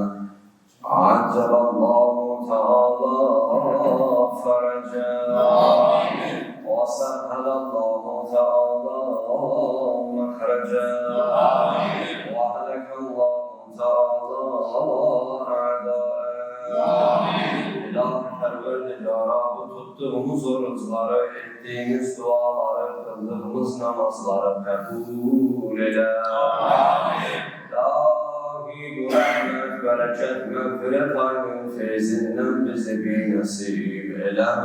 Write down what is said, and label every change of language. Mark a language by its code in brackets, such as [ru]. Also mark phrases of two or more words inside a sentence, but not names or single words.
[ar] عجل الله تعالى فرجا وسهل الله تعالى مخرجا وهلك الله تعالى أعداءه. [tr] İlahi Perverdigara, bu tuttuğumuz oruçları, ettiğimiz duaları, kıldığımız namazları kabul eyle. İlahi bu rahmet, bereket, mağfiret ayının feyzinden bizi bir nasip eyle.